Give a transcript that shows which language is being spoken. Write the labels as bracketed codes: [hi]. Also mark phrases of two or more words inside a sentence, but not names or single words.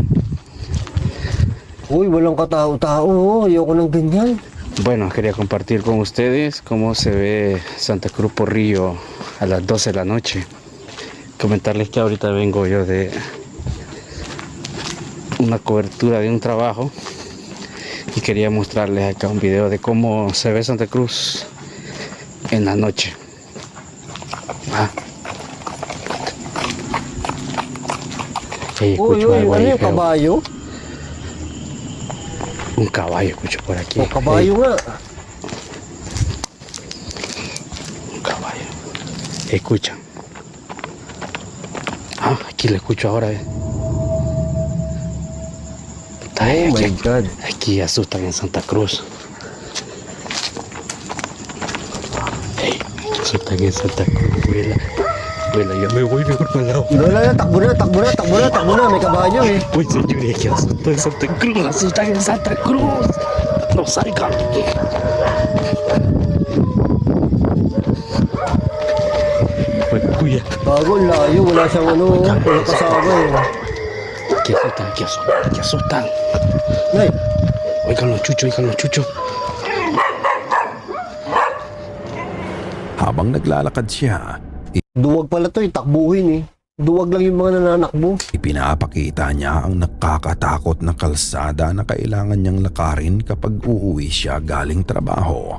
[tl] Uy, walang katao-tao. Ayoko ng ganyan. [es] Bueno, quería compartir con ustedes cómo se ve Santa Cruz por Río a las 12 de la noche. Comentarles que ahorita vengo yo de una cobertura de un trabajo y quería mostrarles acá un video de cómo se ve Santa Cruz en la noche. Uy, Hey, escucho algo [tl] ano [es] ahí [tl] yung [es] feo. [tl] kabayo? [es] Un caballo escucho por aquí. O, [tl] kabayo nga. [es] Un caballo. Escuchan. Aquí lo escucho ahora. Puta, [en] Oh my [es] aquí, [en] God. [es] aquí asustan en Santa Cruz. Hey, asustan en Santa Cruz, vuela. Vuela, yo me voy mejor para el lado. [tl] Wala na, takbo na. May kabayo eh. Uy, [es] señores, que asustan en Santa Cruz, asustan en Santa Cruz. No salgan. [tl] Kuya. Bago, ang layo. Wala siyang ano. Wala kasama eh. [es] Que asustan. [tl] Nay, [es] Oigan los chuchos. [tl] Habang naglalakad siya, duwag pala to eh. Takbuhin eh. Duwag lang yung mga nananakbo. ipinapakita niya ang nakakatakot na kalsada na kailangan niyang lakarin kapag uuwi siya galing trabaho.